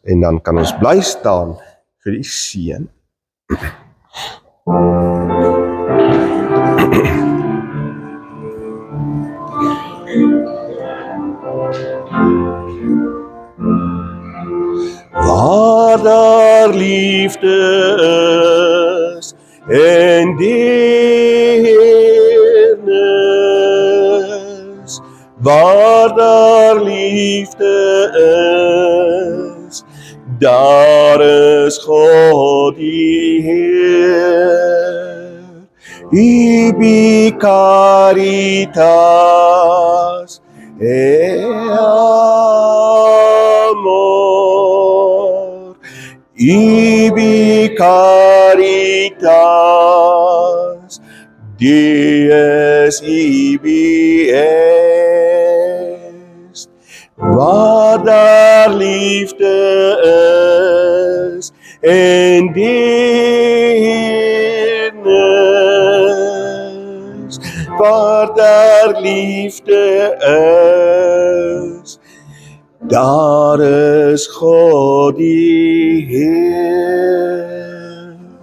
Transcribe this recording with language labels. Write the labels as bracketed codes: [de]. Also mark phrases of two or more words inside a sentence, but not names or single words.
[af] En dan kan ons bly staan vir die seën. Waar daar liefde is en deernis, waar daar liefde is, daar is God die Heer. [la] Ibi caritas amor, ibi caritas, dies ibi est. [af] Waar daar liefde is en deernis, waar daar liefde is, daar is God die Heer.